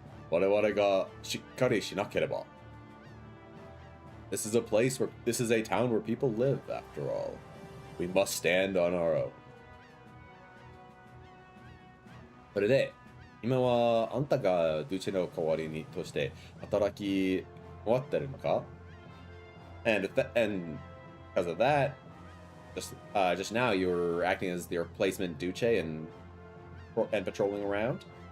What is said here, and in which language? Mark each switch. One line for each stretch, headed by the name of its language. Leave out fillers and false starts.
Japanese: 我々がしっかりしなければ。
English: This is a town where people live, after all. We must stand on our own.
Japanese: それで、今はあんたがドゥチェの代わりにとして働き終わってるのか？ And
English: because of that, just now you were acting as the replacement Duce and patrolling around.